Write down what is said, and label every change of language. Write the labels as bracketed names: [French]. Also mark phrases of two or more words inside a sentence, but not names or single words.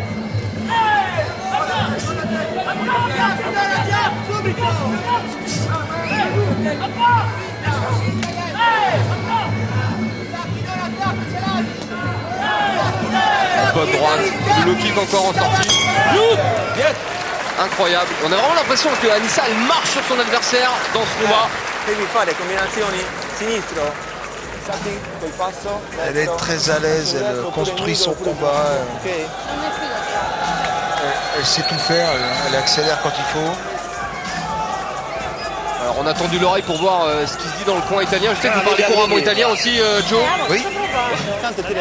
[French] Bonne droite, le low kick encore en sortie. Incroyable. On a vraiment l'impression que Anissa elle marche sur son adversaire dans ce combat. [Italian] Devi fare combinazioni sinistro, salti col passo, [French] Elle est très à l'aise, elle construit son combat. ok. Elle sait tout faire, elle accélère quand il faut. Alors on a tendu l'oreille pour voir ce qui se dit dans le coin italien. Je sais que vous parlez couramment italien aussi, Joe. Oui, [Italian] Tanto ti